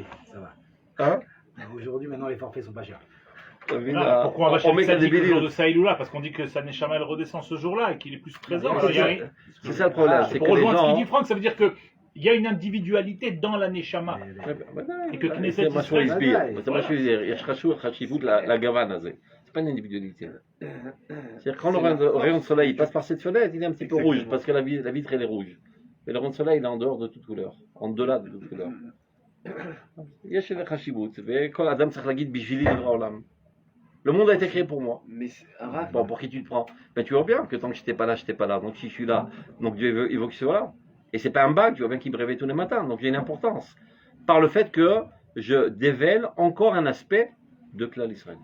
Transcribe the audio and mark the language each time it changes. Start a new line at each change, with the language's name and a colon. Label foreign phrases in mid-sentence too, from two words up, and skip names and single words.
French: Ça va. Hein? Aujourd'hui, maintenant, les forfaits sont pas chers. T'as vu, Voilà, là, pourquoi on va chez on le met qu'à des Tzadik le jour de billes. Saïloula? Parce qu'on dit que sa Neshama elle redescend ce jour-là et qu'il est plus présent. C'est Alors, il y a- ça- c'est ça le problème, c'est Pour que les rejoindre ce qu'il gens... dit Franck, ça veut dire qu'il y a une individualité dans la Neshama. Et que Knesset
Hebrew: זה מה שהוא
French: Israël-
Hebrew: הסביר, זה מה שהוא הסביר, יש חשיבות לגוון הזה,
French: c'est pas une individualité. C'est-à-dire quand le rayon de soleil passe par cette fenêtre, il est un petit peu rouge, parce que la vitre elle est rouge. Mais le rayon de soleil il est en dehors de toute couleur, en delà de toute couleur.
Hebrew: יש לזה חשיבות, וכל אדם צריך להגיד בשבילי נברא העולם.
French: Le monde a été créé pour moi. Mais Raph, Bon, pour qui tu te prends? Ben tu vois bien que tant que j'étais pas là, j'étais pas là. Donc si je suis là, donc Dieu il veut que je sois là. Et c'est pas un bac, tu vois bien qu'il me réveille tous les matins. Donc j'ai une importance. Par le fait que je dévèle encore un aspect de
Hebrew: כלל ישראל.